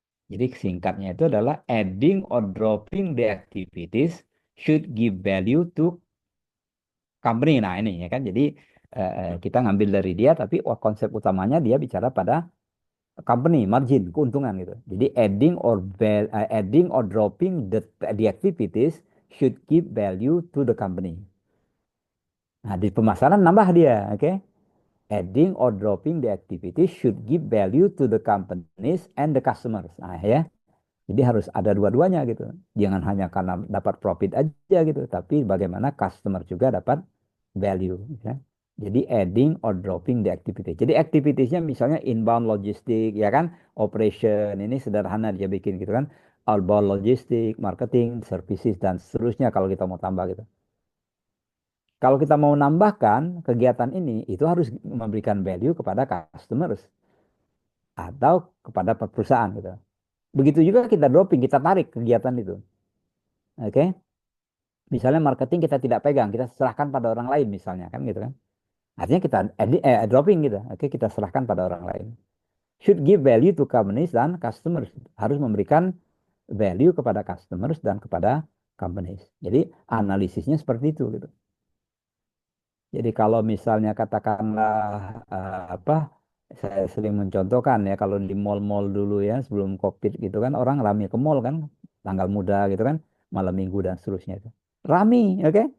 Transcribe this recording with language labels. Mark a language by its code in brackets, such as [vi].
[id] Jadi singkatnya itu adalah [en] adding or dropping the activities should give value to company. [id] Nah ini ya kan. Jadi kita ngambil dari dia, tapi konsep utamanya dia bicara pada company, margin, keuntungan gitu. [en] Jadi adding or dropping the activities should give value to the company. [id] Nah di pemasaran nambah dia, oke? [en] Adding or dropping the activities should give value to the companies and the customers. [id] Nah ya. Jadi harus ada dua-duanya gitu. Jangan hanya karena dapat profit aja gitu, tapi bagaimana customer juga dapat value. Ya. Jadi [en] adding or dropping the activity. [id] Jadi activitiesnya misalnya inbound logistik, ya kan, operation ini sederhana dia bikin gitu kan, outbound logistik, marketing, services dan seterusnya kalau kita mau tambah gitu. Kalau kita mau nambahkan kegiatan ini, itu harus memberikan value kepada customers atau kepada perusahaan gitu. Begitu juga kita dropping, kita tarik kegiatan itu. Oke, misalnya marketing kita tidak pegang, kita serahkan pada orang lain misalnya kan gitu kan. Artinya kita dropping gitu. Oke, kita serahkan pada orang lain. [en] Should give value to companies dan customers. [id] Harus memberikan value kepada customers dan kepada companies. Jadi analisisnya seperti itu gitu. Jadi kalau misalnya katakanlah apa, saya sering mencontohkan ya kalau di mall-mall dulu ya sebelum COVID gitu kan orang ramai ke mall kan, tanggal muda gitu kan, malam minggu dan seterusnya itu. Rame, oke?